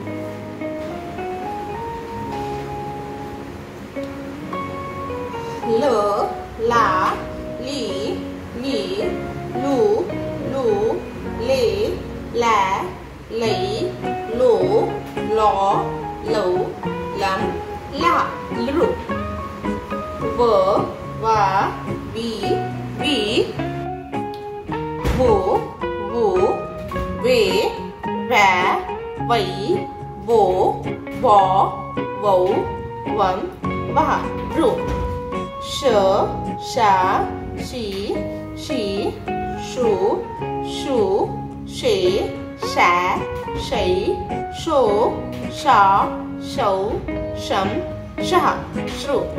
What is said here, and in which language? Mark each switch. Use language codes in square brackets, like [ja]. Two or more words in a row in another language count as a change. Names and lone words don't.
[hi] ल ला ली ली लू लू ले ला लई लो लौ लौ लम ला लृ व वा वी वी वो वो वे वै वै वो वौ वौ वम वहा ऋ श शा शी शी शु शु शे शै शै शो शा शौ शम शः श्रु